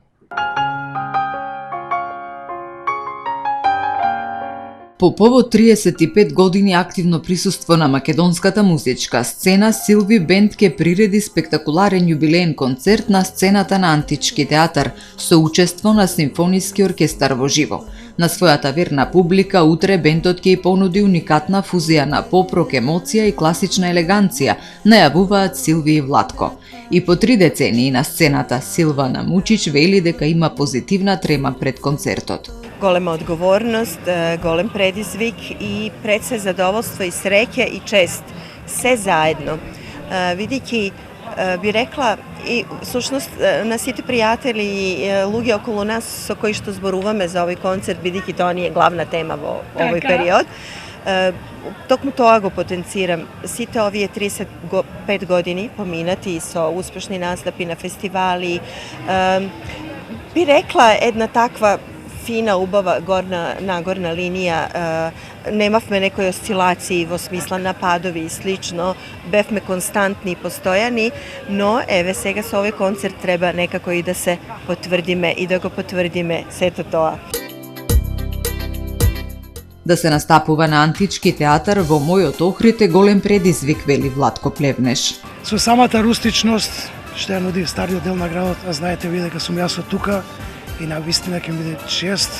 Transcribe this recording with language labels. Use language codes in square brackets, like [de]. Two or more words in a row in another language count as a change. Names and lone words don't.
[mk] По повод 35 години активно присуство на македонската музичка сцена, Силви Бенд ќе приреди спектакуларен јубилеен концерт на сцената на Антички театар со учество на симфониски оркестар во живо. На својата верна публика утре бендот ќе ја понуди уникатна фузија на поп-рок емоција и класична елеганција, најавуваат Силви и Владко. И по 3 децении на сцената Силвана Мучич вели дека има позитивна трема пред концертот. Голема одговорност, голем предизвик и пред сè задоволство и среќа и чест. Все заедно. Видики, би рекла, и всушност на сите пријатели и луѓе околу нас со кои што зборуваме за овој концерт, бидејќи тоа ни е главна тема во овој период. Токму тоа го потенцирам. Сите овие 35 години поминати со успешни настапи на фестивали. Би рекла една таква фина, убава, нагорна линија, немавме некој осцилации во смисла нападови и слично, бевме константни и постојани, но еве сега со овој концерт треба некако и да се потврдиме и да го потврдиме сето тоа. Да се настапува на Антички театар во мојот Охрид е голем предизвик, вели Владко Плевнеш. Со самата рустичност што ја нуди стариот дел на градот, а знаете ви дека сум јас од тука, и на вистина ќе биде чест.